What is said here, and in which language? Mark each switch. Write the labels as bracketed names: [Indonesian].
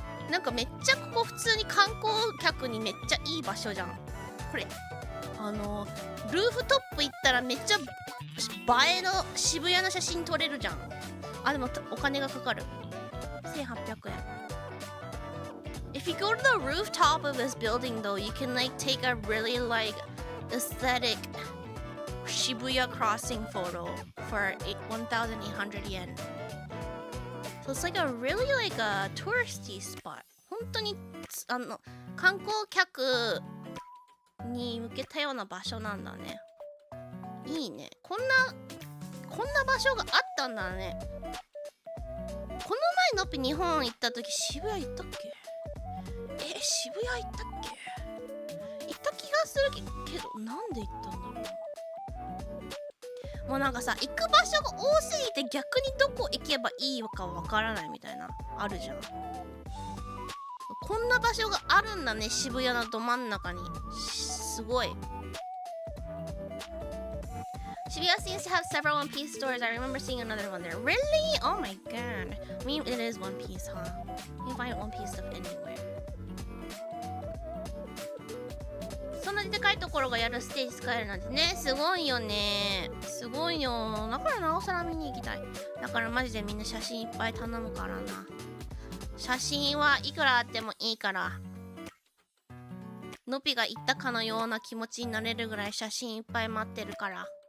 [Japanese] なんかめっちゃここ普通に観光客にめっちゃいい場所じゃん。これルーフトップ行ったらめっちゃ映えの渋谷の写真撮れるじゃん。でもお金がかかる。1800円。 [English] If you go to the rooftop of this building though, you can like take a really like aesthetic Shibuya crossing photo for 1,800 yen. So it's like a really like a touristy spot. [Japanese] 本当に観光客に向けたような場所なんだね。いいね。こんな場所があったんだね。この前のっぺ日本行った時渋谷行ったっけ？渋谷行ったっけ？行った気がするけど、なんで行ったんだろう。もうなんかさ、行く場所が多すぎて逆にどこ行けばいいかわからないみたいなあるじゃん。こんな場所があるんだね、渋谷のど真ん中に。すごい。 [English] Shibuya seems to have several One Piece stores. I remember seeing another one there. Really? Oh my god. I mean, it is One Piece, huh? You can find One Piece stuff anywhere. [Japanese] そんなでかいところがやるステージ使えるなんてね、すごいよね。すごいよ。だからなおさら見に行きたい。だからマジでみんな写真いっぱい頼むからな。写真はいくらあってもいいから。のぴが行ったかのような気持ちになれるぐらい写真いっぱい待ってるから。